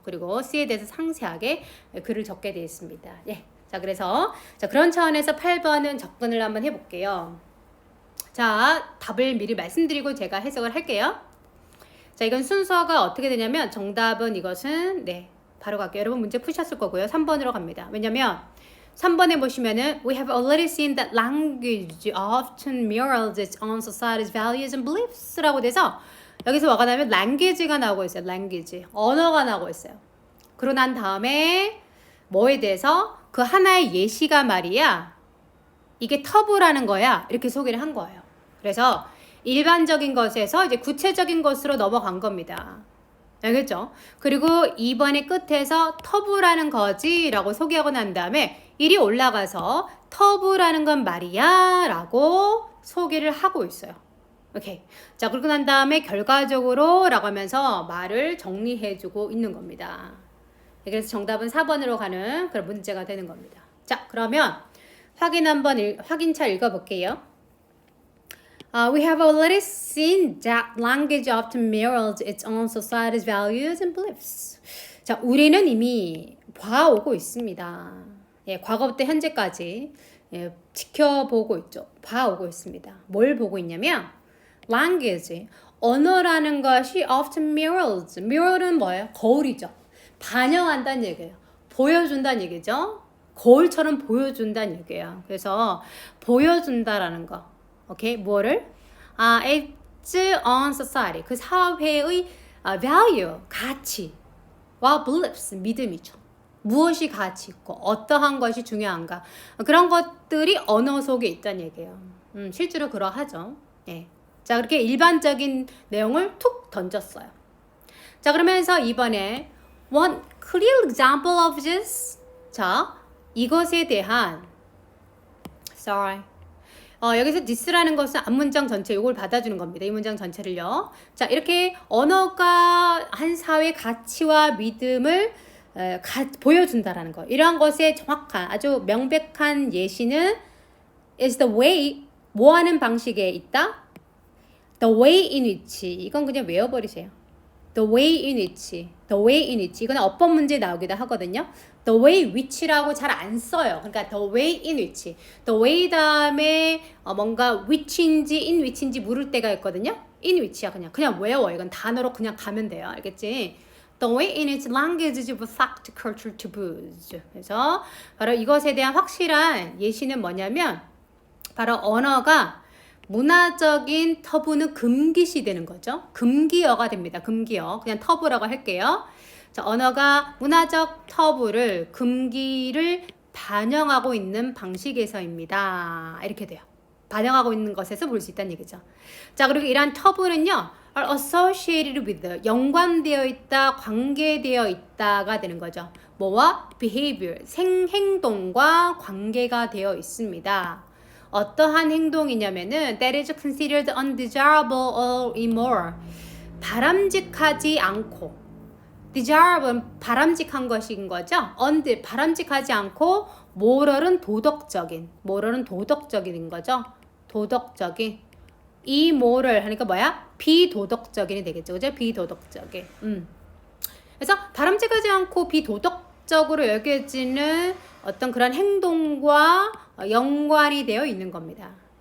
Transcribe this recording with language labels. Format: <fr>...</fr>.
<ko>그리고 C에 대해서 상세하게 글을 적게 되어 있습니다. 예. 자, 그래서 그런 차원에서 8번은 접근을 한번 해볼게요. 자, 답을 미리 말씀드리고 제가 해석을 할게요. 자, 이건 순서가 어떻게 되냐면 정답은 이것은 바로 갈게요. 여러분 문제 푸셨을 거고요. 3번으로 갑니다. 왜냐면 3번에 보시면은</ko> <en>We have already seen that language often mirrors its own society's values and beliefs</en> <ko>라고 돼서 여기서 뭐가 나오면 language가 나오고 있어요. language. 언어가 나오고 있어요. 그러고 난 다음에 뭐에 대해서 그 하나의 예시가 말이야. 이게 터부라는 거야. 이렇게 소개를 한 거예요. 그래서 일반적인 것에서 이제 구체적인 것으로 넘어간 겁니다. 알겠죠? 그리고 2번의 끝에서 터부라는 거지 라고 소개하고 난 다음에 일이 올라가서 터부라는 건 말이야 라고 소개를 하고 있어요. 오케이. 자, 그러고 난 다음에 결과적으로 라고 하면서 말을 정리해주고 있는 겁니다. 그래서 정답은 4번으로 가는 그런 문제가 되는 겁니다. 자, 그러면 확인차 읽어볼게요.</ko> <en>We have already seen that language often mirrors its own society's values and beliefs.</en> <ko>자, 우리는 이미 봐오고 있습니다. 예, 과거부터 현재까지 지켜보고 있죠. 봐오고 있습니다. 뭘 보고 있냐면 language, 언어라는 것이 often mirrors. mirror는 뭐예요? 거울이죠. 반영한다는 얘기예요. 보여준다는 얘기죠. 거울처럼 보여준다는 얘기예요. 그래서 보여준다라는 거. 오케이, 뭐를?</ko> <en>It's on society.</en> <ko>그 사회의 value, 가치와 beliefs, 믿음이죠. 무엇이 가치 있고 어떠한 것이 중요한가. 그런 것들이 언어 속에 있다는 얘기예요. 실제로 그러하죠. 예. 자, 그렇게 일반적인 내용을 툭 던졌어요. 자, 그러면서 이번에</ko> <en>one clear example of this.</en> <ko>자, 이것에 대한 여기서 this라는 것은 앞문장 전체 이걸 받아주는 겁니다. 이 문장 전체를요. 자, 이렇게 언어가 한 사회의 가치와 믿음을 보여준다라는 거. 이러한 것의 정확한 아주 명백한 예시는</ko> <en>is the way</en> <ko>뭐 하는 방식에 있다?</ko> <en>The way in which</en> <ko>이건 그냥 외워버리세요.</ko> <en>The way in which</en> <ko>이건 어법 문제에 나오기도 하거든요.</ko> <en>The way which</en> <ko>라고 잘 안 써요. 그러니까 the way in which the way 다음에 뭔가 which인지 in which인지 물을 때가 있거든요. in which야 그냥 외워. 이건 단어로 그냥 가면 돼요. 알겠지?</ko> <en>The way in its language reflect cultural taboos.</en> <ko>그래서 바로 이것에 대한 확실한 예시는 뭐냐면 바로 언어가 문화적인 터부는 금기시 되는 거죠. 금기어가 됩니다. 금기어. 그냥 터부라고 할게요. 자, 언어가 문화적 터부를 금기를 반영하고 있는 방식에서입니다. 이렇게 돼요. 반영하고 있는 것에서 볼 수 있다는 얘기죠. 자, 그리고 이러한 터부는요.</ko> <en>are associated with</en> <ko>연관되어 있다, 관계되어 있다가 되는 거죠. 뭐와? behavior, 행동과 관계가 되어 있습니다. 어떠한 행동이냐면은</ko> <en>that is considered undesirable or immoral.</en> <ko>바람직하지 않고 desirable 바람직한 것인 거죠. 바람직하지 않고 moral은 도덕적인 거죠. 도덕적인 immoral 하니까 뭐야? 비도덕적인이 되겠죠. 그죠? 비도덕적인. 그래서 바람직하지 않고 비도덕적으로 여겨지는 어떤 그런 행동과 연관이 되어 있는 겁니다.</ko>